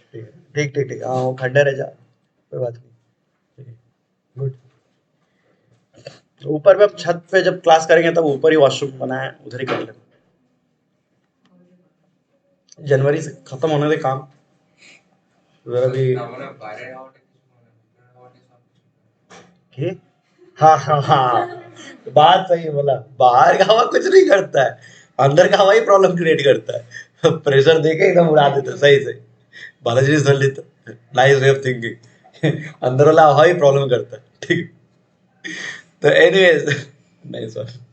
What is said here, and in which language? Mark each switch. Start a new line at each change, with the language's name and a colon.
Hindi: ठीक है, ठीक ठीक ठीक, हाँ वो खड्डा रह जा, कोई बात नहीं। ठीक है, गुड। ऊपर पे, छत पे जब क्लास करेंगे तब ऊपर ही वॉशरूम बना है, उधर ही कर लेंगे। जनवरी से खत्म होने दे काम, उधर अभी
Bangla: আমরা বাইরে হওয়াটা কিছু মানে ভিতরে হওয়াটা সব কিছু।
Hindi: के हाँ हाँ हाँ, बात सही बोला, बाहर का हवा कुछ नहीं करता है, अंदर का हवा ही प्रॉब्लम क्रिएट करता है। प्रेशर देके एकदम उड़ा देता है, सही सही, बालाजी जी सुन लेता,
English: Nice way of thinking.
Hindi: अंदर वाला हवा ही प्रॉब्लम करता है, ठीक है। तो एनीवेज,
English: Nice one.